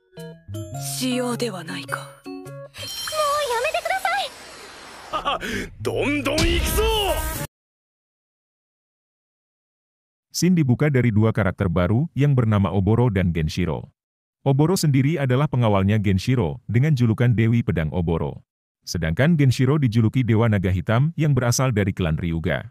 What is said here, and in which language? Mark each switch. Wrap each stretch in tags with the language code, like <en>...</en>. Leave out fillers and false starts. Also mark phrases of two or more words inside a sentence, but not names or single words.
<ja>しようではないか。もうやめてください。どんどん行くぞ!</ja> <id>Scene dibuka dari dua karakter baru yang bernama Oboro dan Genshiro. Oboro sendiri adalah pengawalnya Genshiro dengan julukan Dewi Pedang Oboro. Sedangkan Genshiro dijuluki Dewa Naga Hitam yang berasal dari klan Ryuga.</id>